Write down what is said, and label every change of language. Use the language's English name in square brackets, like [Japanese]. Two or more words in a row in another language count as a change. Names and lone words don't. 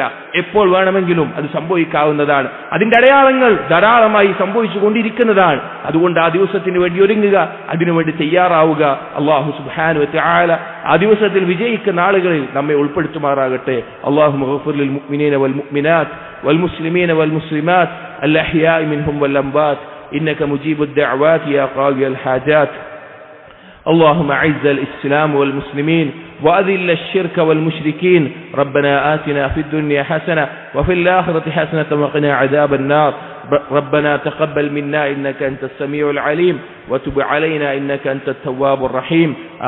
[Malayalam] എപ്പോൾ വേണമെങ്കിലും അത് സംഭവിക്കാവുന്നതാണ്. അതിന്റെ അടയാളങ്ങൾ ധാരാളമായി സംഭവിച്ചു കൊണ്ടിരിക്കുന്നതാണ്. അതുകൊണ്ട് ആ ദിവസത്തിന് വേണ്ടി ഒരുങ്ങുക, അതിനുവേണ്ടി തയ്യാറാവുക. അല്ലാഹു [Arabic] سبحانه وتعالى [Malayalam] ആ ദിവസത്തിൽ വിജയിക്കുന്ന ആളുകളിൽ നമ്മെ ഉൾപ്പെടുത്തുമാറാകട്ടെ. [Arabic] اللهم اغفر للمؤمنين والمؤمنات والمسلمين والمسلمات الأحياء منهم والأموات إنك مجيب الدعوات يا قاضي الحاجات. اللهم أعز الإسلام والمسلمين وأذل الشرك والمشركين. ربنا آتنا في الدنيا حسنة وفي الآخرة حسنة وقنا عذاب النار. ربنا تقبل منا إنك أنت السميع العليم وتب علينا إنك أنت التواب الرحيم.